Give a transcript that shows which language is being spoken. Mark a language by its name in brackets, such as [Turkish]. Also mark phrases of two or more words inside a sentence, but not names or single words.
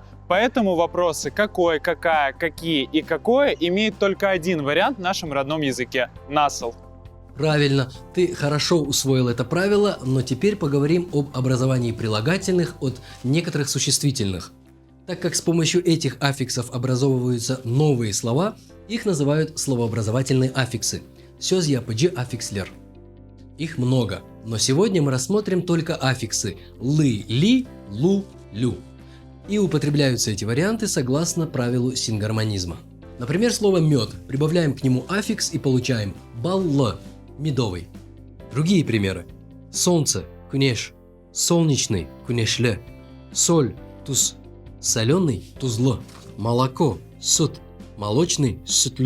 [Russian] Поэтому вопросы «какой», «какая», «какие» и «какое» имеют только один вариант в нашем родном языке – «насл». Правильно, ты хорошо усвоил это правило, но теперь поговорим об образовании прилагательных от некоторых существительных. Так как с помощью этих аффиксов образовываются новые слова, их называют словообразовательные аффиксы. [Crimean Tatar] Söz yapıcı аффикслер. [Russian] Их много, но сегодня мы рассмотрим только аффиксы лы, ли, лу, лю. И употребляются эти варианты согласно правилу сингармонизма. Например, слово мед. Прибавляем к нему аффикс и получаем баллы, медовый. Другие примеры. Солнце, күнеш, солнечный, күнешлі, соль, туз, соленый, тузлы, молоко, süt, молочный, sütlü.